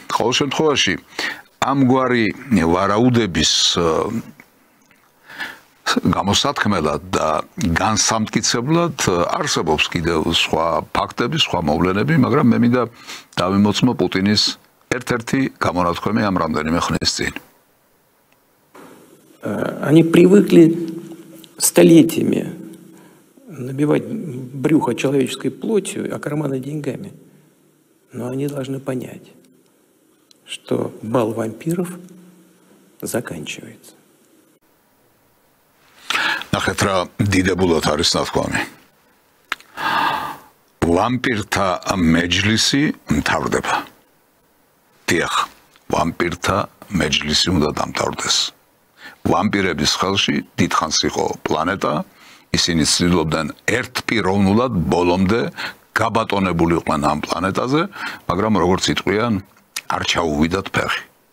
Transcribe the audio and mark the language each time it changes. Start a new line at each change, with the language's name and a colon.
Georgian: ყოველ შემთხვევაში, ამგვარი ვარაუდების გამოსათქმელად და განსამტკიცებლად არსებობს კიდევ სხვა ფაქტები, სხვა მოვლენები, მაგრამ მე მინდა დავიმოწმო პუტინის ერთ-ერთი გამონათქვამი ამ რამდენიმე ხნის წინ.
Russian: Они привыкли столетиями набивать брюхо человеческой плотью, а карманы деньгами. Но они должны понять, что бал вампиров заканчивается.
Georgian: ნახეთ რა დიდებულად არის ნათქვამი. ვამპირთა მეჯლისი მთავრდება. დიახ, ვამპირთა მეჯლისი უნდა დამთავრდეს. ვამპირების ხელში დიდხანს იყო პლანეტა, ისინი ცდილობდნენ ერთპიროვნულად ბოლომდე გაბატონებულიყვნენ ამ პლანეტაზე, მაგრამ როგორც იტყვიან, არ ჩაუვიდათ ფეხი.